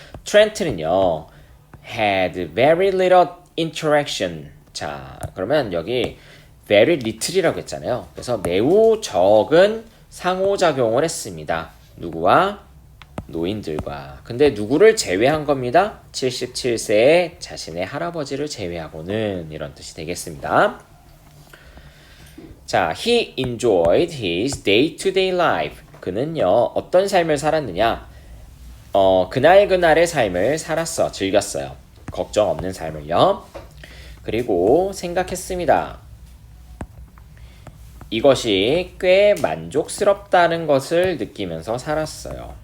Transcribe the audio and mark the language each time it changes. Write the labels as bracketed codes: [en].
[ko] 트렌트는요. [en] had very little interaction. [ko] 자, 그러면 여기 very little이라고 했잖아요. 그래서 매우 적은 상호작용을 했습니다. 누구와? 노인들과. 근데 누구를 제외한 겁니다? 77세의 자신의 할아버지를 제외하고는 이런 뜻이 되겠습니다. [en] 자, he enjoyed his day-to-day life. [ko] 그는요, 어떤 삶을 살았느냐? 그날그날의 삶을 살았어. 즐겼어요. 걱정 없는 삶을요. 그리고 생각했습니다. 이것이 꽤 만족스럽다는 것을 느끼면서 살았어요.